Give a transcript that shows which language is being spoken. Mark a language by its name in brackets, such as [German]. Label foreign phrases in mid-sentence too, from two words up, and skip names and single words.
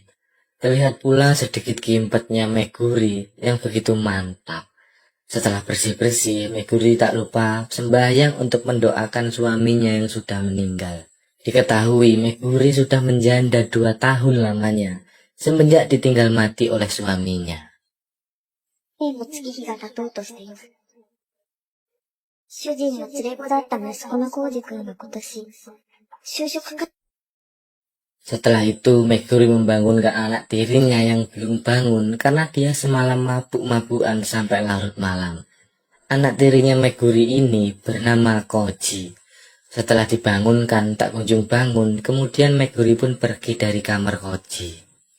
[Indonesian] Terlihat pula sedikit gimpetnya Meguri yang begitu mantap. Setelah bersih-bersih, Meguri tak lupa sembahyang untuk mendoakan suaminya yang sudah meninggal. Diketahui Meguri sudah menjanda 2 tahun lamanya, semenjak ditinggal mati oleh suaminya. [Japanese] 年も月日が経とうとしています。主人の連れ子だった息子の浩二君が今年、就職か。 [Indonesian] Setelah itu, Meguri membangunkan anak tirinya yang belum bangun karena dia semalam mabuk-mabukan sampai larut malam. Anak tirinya Meguri ini bernama Koji. Setelah dibangunkan tak kunjung bangun, kemudian Meguri pun pergi dari kamar Koji.